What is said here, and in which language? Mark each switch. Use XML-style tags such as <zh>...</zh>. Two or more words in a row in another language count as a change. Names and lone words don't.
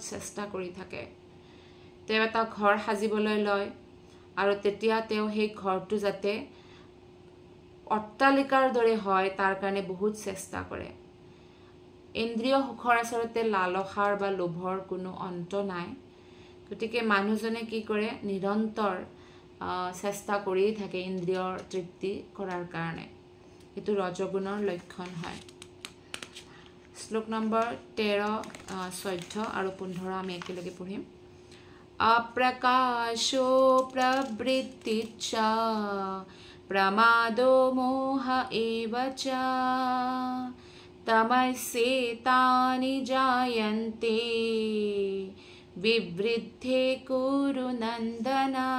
<as>চেষ্টা কৰি থাকে তেওঁ এটা ঘৰ সাজিবলৈ লয় আৰু তেতিয়া তেওঁ সেই ঘৰটো যাতে অট্টালিকাৰ দৰে হয় তাৰ কাৰণে বহুত চেষ্টা কৰে ইন্দ্ৰিয় সুখৰ আচলতে লালসাৰ বা লোভৰ কোনো অন্ত নাই গতিকে মানুহজনে কি কৰে নিৰন্তৰ চেষ্টা কৰি থাকে ইন্দ্ৰিয়ৰ তৃপ্তি কৰাৰ কাৰণে এটো ৰজগুণৰ লক্ষণ হয় শ্লোক নম্বৰ 13 14 আৰু 15 আমি একেলগে পঢ়িম</as> <sa>अप्रकाशो प्रवृत्तिच्च प्रमादो मोह एव च तमस्येतानि जायन्ते विवृद्धे कुरु नन्दन</sa>